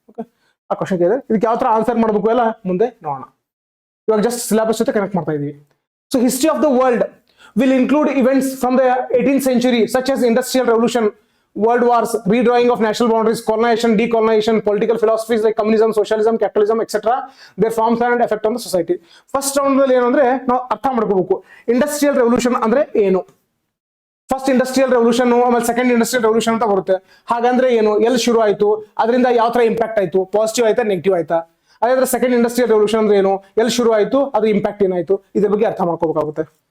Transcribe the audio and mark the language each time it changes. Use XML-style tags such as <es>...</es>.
<kn>Okay, ಆ question ಕೇಳಿದ್ರೆ ಇದಕ್ಕೆ ಯಾವ ತರ ಆನ್ಸರ್ ಮಾಡಬೇಕು ಎಲ್ಲ ಮುಂದೆ ನೋಡೋಣ. ಇವಾಗ ಜಸ್ಟ್ ಸಿಲೆಬಸ್ ಜೊತೆ ಕನೆಕ್ಟ್ ಮಾಡ್ತಾ ಇದೀವಿ.</kn> <en>So history of the world will include events from the 18th century such as industrial revolution, world wars, redrawing of national boundaries, colonization, decolonization, political philosophies like communism, socialism, capitalism, etc. their forms and effect on the society.</en> <kn>First round ಅಲ್ಲಿ ಏನಂದ್ರೆ ನಾವು ಅರ್ಥ ಮಾಡ್ಕೋಬೇಕು industrial revolution ಅಂದ್ರೆ ಏನು. First industrial revolution ಆಮೇಲೆ second industrial revolution ಅಂತ ಬರುತ್ತೆ. ಹಾಗಂದ್ರೆ ಏನು, ಎಲ್ಲಿ ಶುರು ಆಯ್ತು, ಅದರಿಂದ ಯಾವ ತರ ಇಂಪ್ಯಾಕ್ಟ್ ಆಯ್ತು, ಪಾಸಿಟಿವ್ ಆಯ್ತಾ ನೆಗೆಟಿವ್ ಆಯ್ತಾ. ಅದೇ ಸೆಕೆಂಡ್ ಇಂಡಸ್ಟ್ರಿಯಲ್ ರೆವಲ್ಯೂಷನ್ ಅಂದ್ರೆ ಏನು, ಎಲ್ಲಿ ಶುರು ಆಯ್ತು, ಅದು ಇಂಪ್ಯಾಕ್ಟ್ ಏನಾಯ್ತು, ಇದ್ರ ಬಗ್ಗೆ ಅರ್ಥ ಮಾಡ್ಕೋಬೇಕಾಗುತ್ತೆ.</kn>